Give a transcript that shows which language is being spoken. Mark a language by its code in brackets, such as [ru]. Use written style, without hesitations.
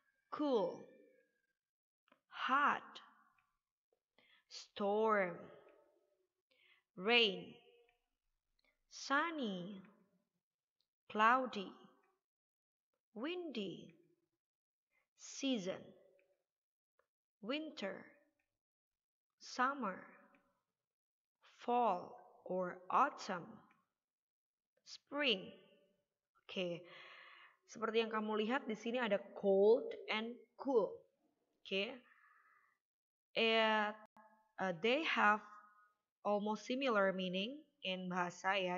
[en] cool, hot, storm, rain, sunny, cloudy, windy, season, winter, summer, fall or autumn, spring. [id] Oke, seperti yang kamu lihat di sini ada cold and cool. [en] Oke, they have almost similar meaning in bahasa ya.